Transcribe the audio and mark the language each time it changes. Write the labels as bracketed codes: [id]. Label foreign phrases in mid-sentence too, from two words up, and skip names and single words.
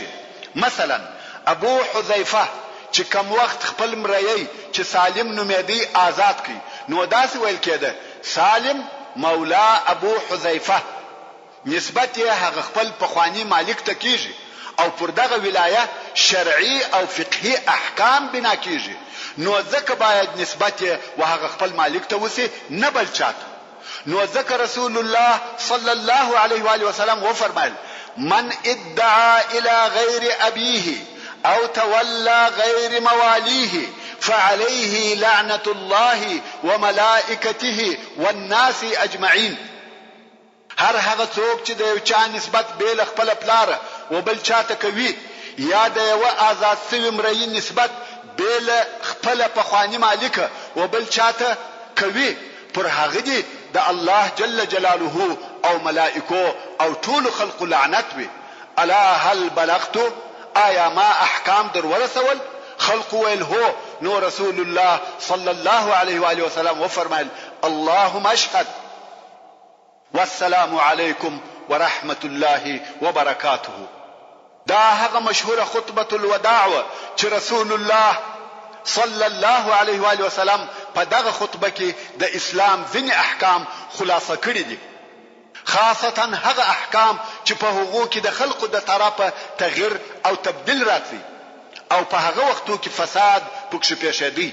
[ps] مثلا ابو حذیفه چې کم وخت خپل مړی چې سالم نومېدی آزاد کړي، نو دا سی ویل کېده سالم مولا ابو حذیفه، نسبت یې هغه خپل پخوانی مالک ته کیږي، او پر دغه ولایه شرعي او فقهي احکام بنا کیږي. نو ځکه باید نسبت یې هغه خپل مالک ته وسی، نه بل چاته. نو ځکه رسول الله [ar] صلی الله علیه و آله وسلم [ps] و فرمایل [ar] من ادعى الى غیر ابيه او تولى غیر مواليه فعليه لعنة الله وملائكته والناس اجمعين. [ps] هر هغه څوک چې د یو چا نسبت بیل خپل پلار و بل چاته کوي یا د یو آزاد سوي مرئی نسبت بیل خپل پخوانی مالک و بل چاته کوي پر هغه دي د الله [ar] جل جلاله [ps] او ملائکو او ټول خلق لعنت وي. [ar] الا هل بلغت؟ [ps] آیا ما احکام در ورسول؟ خلق ویل هو. نو رسول الله [ar] صلی الله علیه و آله وسلم [ps] وفرمایل [ar] اللهم اشهد والسلام علیکم ورحمت الله وبرکاته. [ps] دا هغه مشهوره خطبه الوداع چې رسول الله [ar] صلی الله علیه و آله وسلم [ps] په دغه خطبه کې د اسلام ځینې احکام خلاصه کړي دي، خاصتا هغه احکام چې په هغو کې د خلقو د طرفه تغییر او تبديل راځي او په هغه وختو کې فساد پکښ پیښېږي.